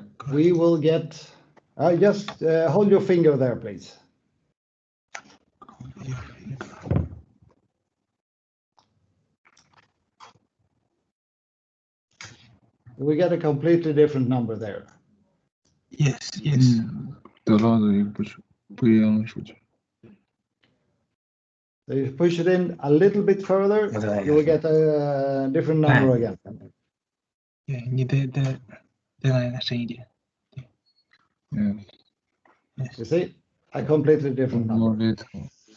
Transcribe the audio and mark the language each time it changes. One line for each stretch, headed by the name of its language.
English: We will get, just hold your finger there, please. We get a completely different number there. Yes, yes.
Chinese: 得到的一个不一样的数据。
English: So you push it in a little bit further, you will get a different number again.
Chinese: 对，你再来深一点。
English: Yeah. You see, a completely different More number. little.